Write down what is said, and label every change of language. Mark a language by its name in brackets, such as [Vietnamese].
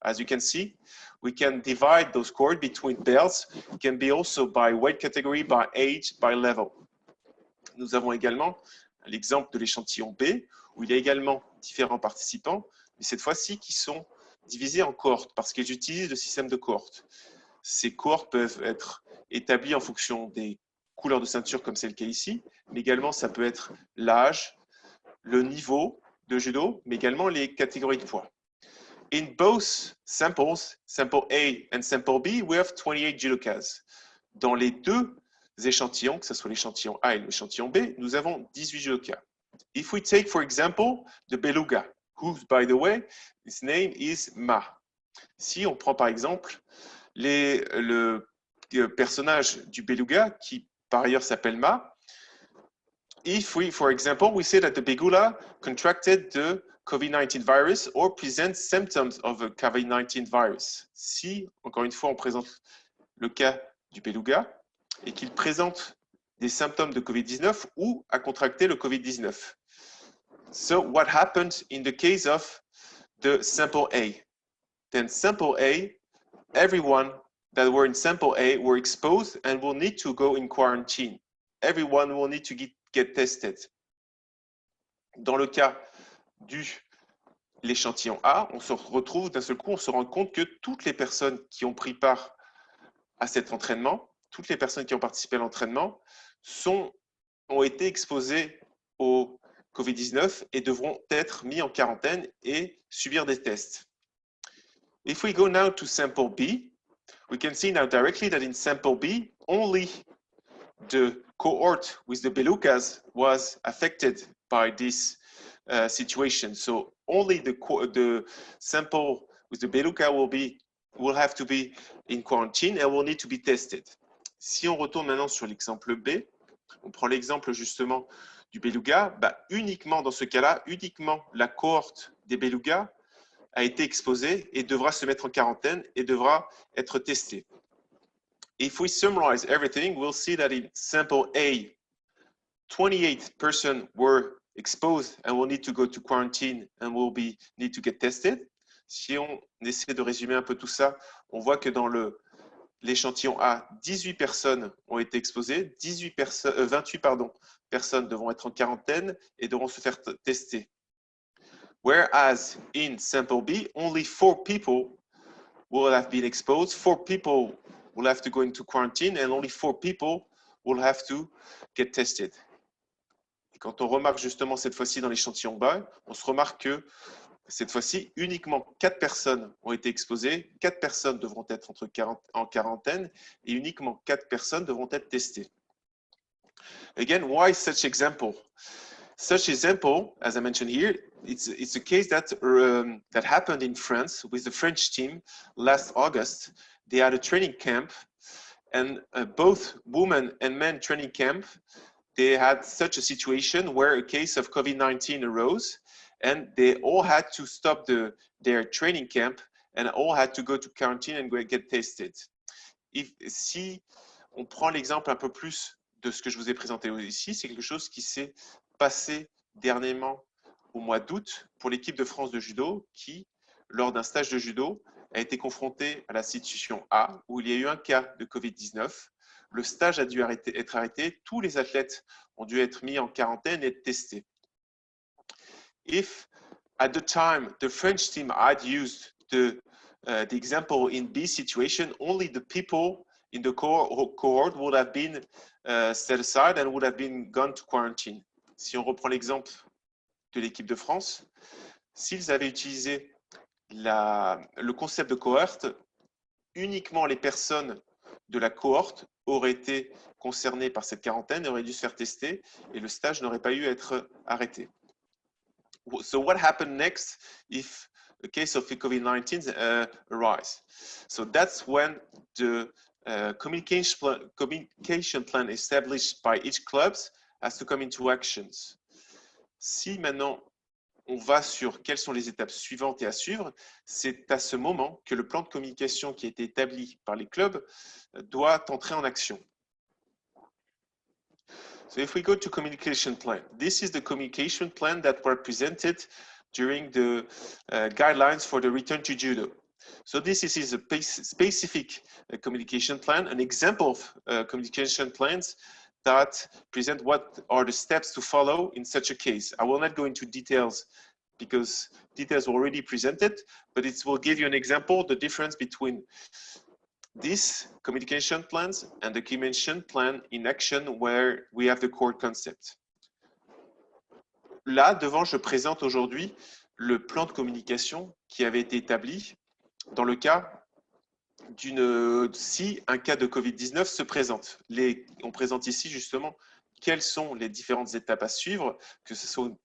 [English] As you can see, we can divide those cohorts between belts. It can be also by weight category, by age, by level. [French] Nous avons également l'exemple de l'échantillon B, où il y a également différents participants, mais cette fois-ci qui sont divisés en cohortes, parce qu'ils utilisent le système de cohortes. Ces cohortes peuvent être établies en fonction des couleurs de ceinture, comme c'est le cas ici, mais également ça peut être l'âge, le niveau de judo, mais également les catégories de poids. [English] In both samples, sample A and sample B, we have 28 judokas. [French] Dans les deux échantillons, que ce soit l'échantillon A et l'échantillon B, nous avons 18 judokas. [English] If we take, for example, the beluga, who, by the way, his name is Ma. [French] Si on prend par exemple le personnage du beluga qui par ailleurs s'appelle Ma, [English] if we, for example, we say that the beluga contracted the COVID-19 virus or presents symptoms of a COVID-19 virus. [French] Si, encore une fois, on présente le cas du beluga et qu'il présente des symptômes de COVID-19 ou a contracté le COVID-19. [English] So what happened in the case of the sample A? Then sample A, everyone that were in sample A were exposed and will need to go in quarantine. Everyone will need to get tested. [French] Dans le cas de l'échantillon A, on se retrouve d'un seul coup, on se rend compte que toutes les personnes qui ont pris part à cet entraînement, toutes les personnes qui ont participé à l'entraînement ont été exposées au COVID-19 et devront être mis en quarantaine et subir des tests. [English] If we go now to sample B, we can see now directly that in sample B, only the cohort with the belugas was affected by this situation. So only the sample with the beluga will have to be in quarantine and will need to be tested. [French] Si on retourne maintenant sur l'exemple B, on prend l'exemple justement du beluga, uniquement dans ce cas-là, uniquement la cohorte des belugas a été exposée et devra se mettre en quarantaine et devra être testée. [English] If we summarize everything, we'll see that in sample A, 28 persons were exposed and will need to go to quarantine and will need to get tested. [French] Si on essaie de résumer un peu tout ça, on voit que dans l'échantillon A, 18 personnes ont été exposées, 28 personnes devront être en quarantaine et devront se faire tester. [English] Whereas in sample B, only 4 people will have been exposed, 4 people will have to go into quarantine and only 4 people will have to get tested. [French] Et quand on remarque justement cette fois-ci dans l'échantillon B, on se remarque que cette fois-ci, uniquement 4 personnes ont été exposées, 4 personnes devront être en quarantaine et uniquement 4 personnes devront être testées. [English] Again, why such example? Such example, as I mentioned here, it's a case that happened in France with the French team last August. They had a training camp, and both women and men training camp, they had such a situation where a case of COVID-19 arose, and they all had to stop their training camp and all had to go to quarantine and get tested. [French] Si on prend l'exemple un peu plus de ce que je vous ai présenté ici, c'est quelque chose qui s'est passé dernièrement au mois d'août pour l'équipe de France de judo qui, lors d'un stage de judo, a été confrontée à la situation A où il y a eu un cas de COVID-19. Le stage a dû être arrêté, tous les athlètes ont dû être mis en quarantaine et être testés. [English] If at the time the French team had used the example in B situation, only the people in the cohort would have been set aside and would have been gone to quarantine. [French] Si on reprend l'exemple de l'équipe de France, s'ils avaient utilisé le concept de cohorte, uniquement les personnes de la cohorte auraient été concernées par cette quarantaine et auraient dû se faire tester et le stage n'aurait pas eu à être arrêté. [English] So what happened next if a case of COVID-19 arise? So that's when the communication plan established by each club has to come into actions. [French] Si maintenant on va sur quelles sont les étapes suivantes et à suivre, c'est à ce moment que le plan de communication qui a été établi par les clubs doit entrer en action. [English] So if we go to communication plan, this is the communication plan that were presented during the guidelines for the return to judo. So this is a specific communication plan, an example of communication plans that present what are the steps to follow in such a case. I will not go into details because details were already presented, but it will give you an example, the difference between these communication plans and the communication plan in action where we have the core concept. [French] Là, devant, je présente aujourd'hui le plan de communication qui avait été établi dans le cas si un cas de COVID-19 se présente. On présente ici justement quelles sont les différentes étapes à suivre, que ce soit